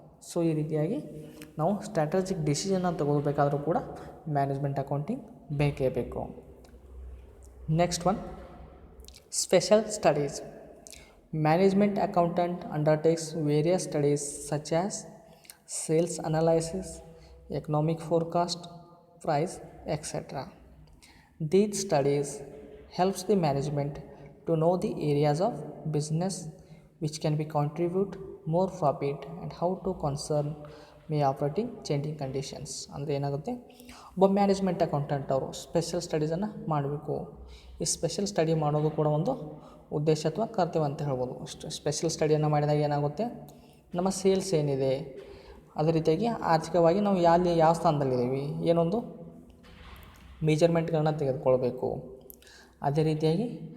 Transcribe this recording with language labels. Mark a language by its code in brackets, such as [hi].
[kn] So ಈ ರೀತಿಯಾಗಿ ನಾವು ಸ್ಟ್ರಾಟಜಿಕ್ ಡಿಸಿಷನ್ನ ತಗೋಬೇಕಾದ್ರೂ ಕೂಡ ಮ್ಯಾನೇಜ್ಮೆಂಟ್ ಅಕೌಂಟಿಂಗ್ ಬೇಕೇ ಬೇಕು. [en] Next one, special studies. Management accountant undertakes various studies such as sales analysis, economic forecast, price, etcetera. These studies helps the management to know the areas of business which can be contribute more profit and how to concern may operating changing conditions. [kn] ಅಂದರೆ ಏನಾಗುತ್ತೆ, ಒಬ್ಬ management accountant ಅವರು special ಸ್ಟಡೀಸನ್ನು ಮಾಡಬೇಕು. ಈ special study ಮಾಡೋದು ಕೂಡ ಒಂದು ಉದ್ದೇಶ ಅಥವಾ ಕರ್ತವ್ಯ ಅಂತ ಹೇಳ್ಬೋದು. ಸ್ಪೆಷಲ್ ಸ್ಟಡಿಯನ್ನು ಮಾಡಿದಾಗ ಏನಾಗುತ್ತೆ, ನಮ್ಮ ಸೇಲ್ಸ್ ಏನಿದೆ, ಅದೇ ರೀತಿಯಾಗಿ ಆರ್ಥಿಕವಾಗಿ ನಾವು ಯಾವ ಸ್ಥಾನದಲ್ಲಿದ್ದೀವಿ, ಏನೊಂದು ಮೆಜರ್ಮೆಂಟ್ಗಳನ್ನ ತೆಗೆದುಕೊಳ್ಬೇಕು. ಅದೇ ರೀತಿಯಾಗಿ